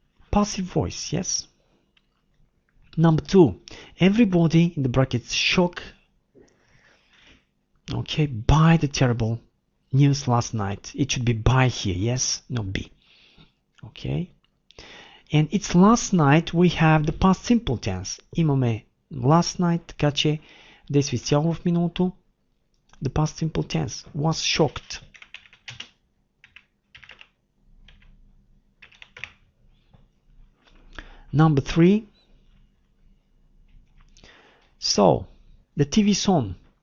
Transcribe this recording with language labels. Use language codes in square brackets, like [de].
[en] Passive voice, yes. Number 2, everybody in the brackets shocked, okay, by the terrible news last night. It should be by here, yes, not be. Okay. And it's last night, we have the past simple tense. [bg] Имаме [en] last night, [bg] така че действие цяло в миналото. [en] The past simple tense was shocked. Number 3. So, the TV is on.